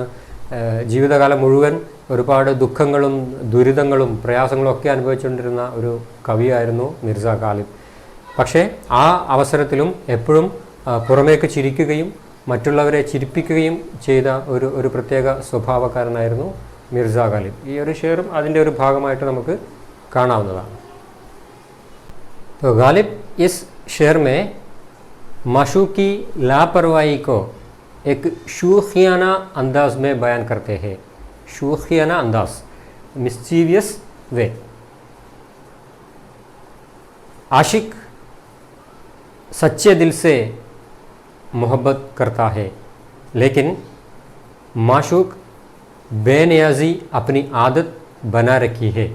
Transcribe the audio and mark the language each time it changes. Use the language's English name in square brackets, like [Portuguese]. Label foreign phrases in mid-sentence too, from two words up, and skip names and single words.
[Malayalam] ജീവിതകാലം മുഴുവൻ ഒരുപാട് ദുഃഖങ്ങളും ദുരിതങ്ങളും പ്രയാസങ്ങളും ഒക്കെ അനുഭവിച്ചുകൊണ്ടിരുന്ന ഒരു കവിയായിരുന്നു മിർസ ഗാലിബ്. പക്ഷേ ആ അവസരത്തിലും എപ്പോഴും പുറമേക്ക് ചിരിക്കുകയും മറ്റുള്ളവരെ ചിരിപ്പിക്കുകയും ചെയ്ത ഒരു പ്രത്യേക സ്വഭാവക്കാരനായിരുന്നു മിർസ ഗാലിബ്. ഈ ഒരു ഷെയറും അതിൻ്റെ ഒരു ഭാഗമായിട്ട് നമുക്ക് കാണാവുന്നതാണ്. [Hindi] तो गालिब इस शेर में माशूक की लापरवाही को एक शूखियाना अंदाज में बयान करते हैं. शूखियाना अंदाज, [English] mischievous way. [Hindi] आशिक सच्चे दिल से मोहब्बत करता है, लेकिन माशूक बेनियाजी अपनी आदत बना रखी है.